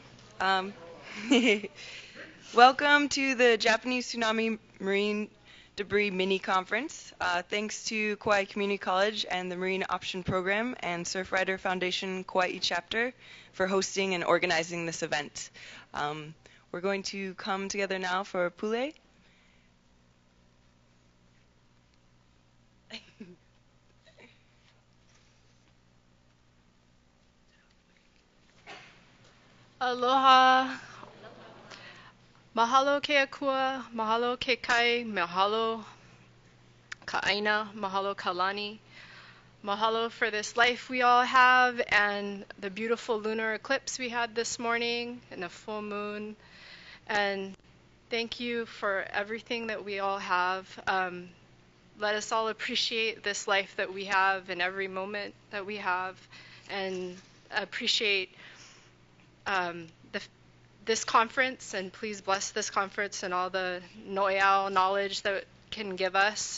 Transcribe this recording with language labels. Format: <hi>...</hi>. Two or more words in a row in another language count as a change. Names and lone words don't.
<en>Um, Welcome to the Japanese Tsunami Marine Debris Mini Conference. Thanks to Kauai Community College and the Marine Option Program and Surfrider Foundation Kauai chapter for hosting and organizing this event. We're going to come together now for Pule.</en> <haw>Aloha, mahalo ke akua, mahalo ke kai, mahalo ka aina, mahalo ka lani.</haw> <en>Mahalo for this life we all have and the beautiful lunar eclipse we had this morning and the full moon. And thank you for everything that we all have. Let us all appreciate this life that we have and every moment that we have and appreciate this conference, and please bless this conference and all the noeau knowledge that can give us.</en>